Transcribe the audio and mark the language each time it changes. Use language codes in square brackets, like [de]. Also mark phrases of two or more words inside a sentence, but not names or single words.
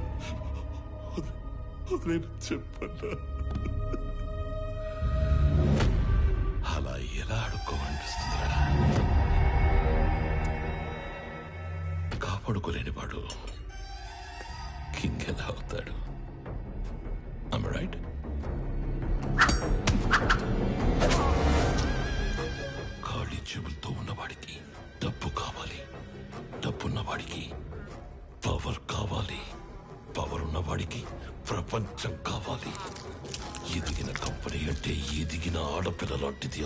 [te] వదిలేను చెప్పన్నా. అలా ఎలా అడుక్కోమనిపిస్తుందిరా? కాపాడుకోలేని వాడు కింగ్ ఎలా అవుతాడు? [en] Am I right? [te] ఖాళీ చెవులతో ఉన్నవాడికి డబ్బు కావాలి, డబ్బున్నవాడికి పవర్ కావాలి, పవర్ ఉన్నవాడికి ప్రపంచం కావాలి. ఎదిగిన కంపెనీ అంటే ఎదిగిన ఆడపిల్ల లాంటిది.